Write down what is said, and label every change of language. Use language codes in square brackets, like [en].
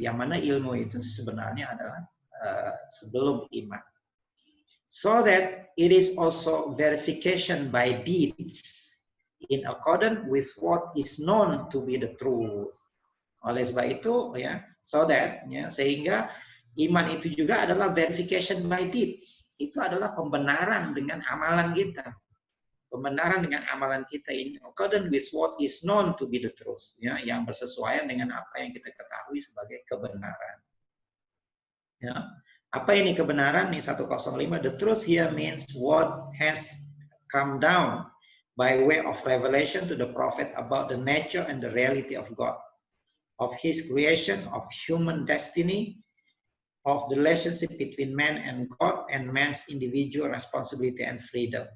[id] Yang mana ilmu itu sebenarnya adalah sebelum iman. [en] So that it is also verification by deeds. In accordance with what is known to be the truth. [id] Oleh sebab itu, ya, so that, ya, sehingga iman itu juga adalah [en] verification by deeds. [id] Itu adalah pembenaran dengan amalan kita. Pembenaran dengan amalan kita [en] in accordance with what is known to be the truth. [id] Ya, yang bersesuaian dengan apa yang kita ketahui sebagai kebenaran. Ya. Apa ini kebenaran? Ini 105. [en] The truth here means what has come down by way of revelation to the prophet about the nature and the reality of God, of his creation, of human destiny, of the relationship between man and God, and man's individual responsibility and freedom.